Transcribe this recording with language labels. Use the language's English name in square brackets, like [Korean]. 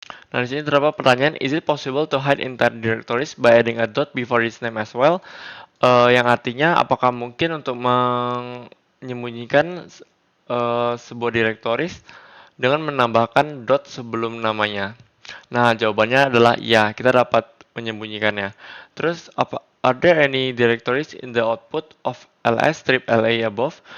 [Indonesian] Nah, di sini terdapat pertanyaan, [English] is it possible to hide entire directories by adding a dot before its name as well? [Indonesian] Yang artinya, apakah mungkin untuk menyembunyikan sebuah directories dengan menambahkan dot sebelum namanya? Nah, jawabannya adalah ya, kita dapat menyembunyikannya. [English] Terus, are there any directories in the output of ls strip la above?